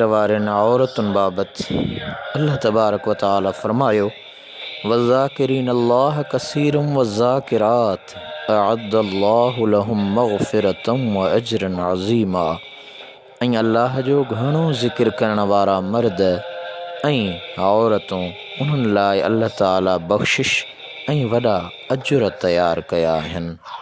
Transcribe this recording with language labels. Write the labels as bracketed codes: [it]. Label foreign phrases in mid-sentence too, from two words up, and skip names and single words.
[sd] वारनि औरतुनि बाबति [ar] الله تبارك وتعالى [sd] फरमायो, [ar] والذاكرين الله كثيرا والذاكرات أعد الله لهم مغفرة وأجرا عظيما. [sd] ऐं अल्लाह जो घणो ज़िक्र करण वारा मर्द ऐं औरतूं, उन्हनि लाइ अल्लाह ताला बख़्शिश ऐं वॾा अजुर तयारु कया आहिनि।